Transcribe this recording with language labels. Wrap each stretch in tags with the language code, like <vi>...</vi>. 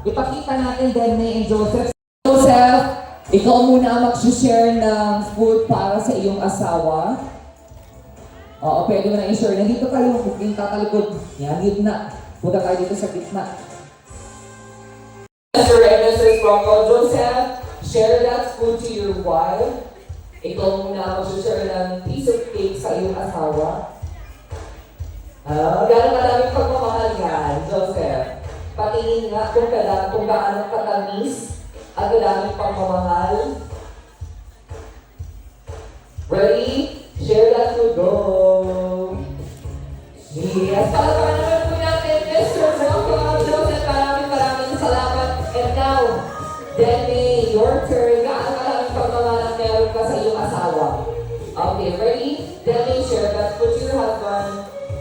<tl>Ipakita natin din ni Joseph. Joseph, ikaw muna ang mag-share ng food para sa iyong asawa. Oo, pwede mo na i-share. Nandito kayo, yung kakalikod. Yan, gitna. Punta kayo dito sa gitna.</tl> <en>Mr. and Mrs. Rocco, Joseph, share that food to your wife.</en> <tl>Ikaw muna mag-share ng</tl> <en>piece of cake</en> <tl>sa iyong asawa. Gano'ng kadaming pagmamahal yan, Joseph. Patingin nga kung gaano katamis at kadaming pagmamahal.</tl> <en>Ready? Share that food. Go! Yes,</en> <tl>palapakan naman po natin,</tl> <en>Mr. Rocco, Joseph,</en> <tl>maraming salamat.</tl> <en>And now, Demi, your turn.</en> <tl>Gaano kadaming pagmamahal ang meron ka sa iyong asawa?</tl> <en>Okay, ready? Demi, share that food to your husband.</en>